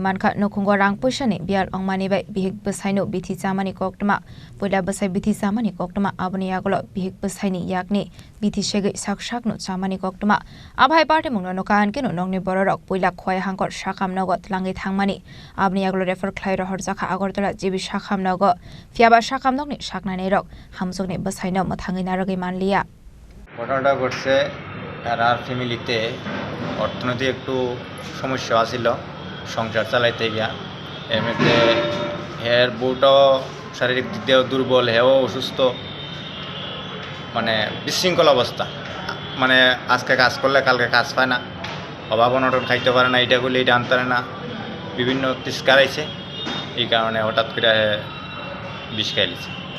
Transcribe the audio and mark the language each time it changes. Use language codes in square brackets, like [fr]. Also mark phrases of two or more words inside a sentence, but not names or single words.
[trp] mankha nokhungo rang poisani biar ongmani bai bihik basaino bithi chamani koktma poila basai bithi chamani koktma abni aglo bihik basaini yakni bithi shege sakshakno chamani koktma abhai parte mungno nokan kino nongni bororok poila khwai hangkor shakamnago tlangi thangmani abni aglo refer khlai rohor jakha agortala jibi shakhamnago fiaba shakamnokni saknani rok hamjukni basaino mathangi naragi manliya [bn] ঘটনাটা ঘটছে আর ফ্যামিলিতে অর্থনৈতিক একটু সমস্যা আছিল সংসার চালাইতে গিয়া এর মধ্যে হের বউটাও শারীরিক দিক দিয়েও দুর্বল হেও অসুস্থ মানে বিশৃঙ্খল অবস্থা মানে আজকে কাজ করলে কালকে কাজ পায় না অভাব অনটন খাইতে পারে না এটা করলে এটা আনতে পারে না বিভিন্ন তিস্কার আইছে এই কারণে হঠাৎ করে বিষ খাইছে